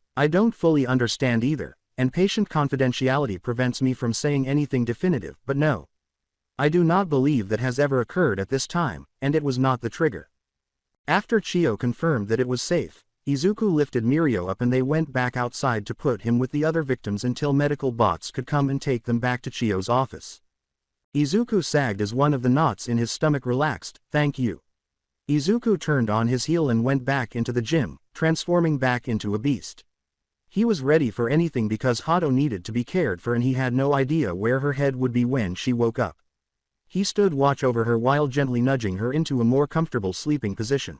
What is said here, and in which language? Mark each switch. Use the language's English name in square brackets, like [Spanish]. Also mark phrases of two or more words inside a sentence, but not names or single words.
[English] "I don't fully understand either, and patient confidentiality prevents me from saying anything definitive, but no. I do not believe that has ever occurred at this time, and it was not the trigger." After Chio confirmed that it was safe, Izuku lifted Mirio up and they went back outside to put him with the other victims until medical bots could come and take them back to Chio's office. Izuku sagged as one of the knots in his stomach relaxed. "Thank you." Izuku turned on his heel and went back into the gym, transforming back into a beast. He was ready for anything because Hato needed to be cared for and he had no idea where her head would be when she woke up. He stood watch over her while gently nudging her into a more comfortable sleeping position.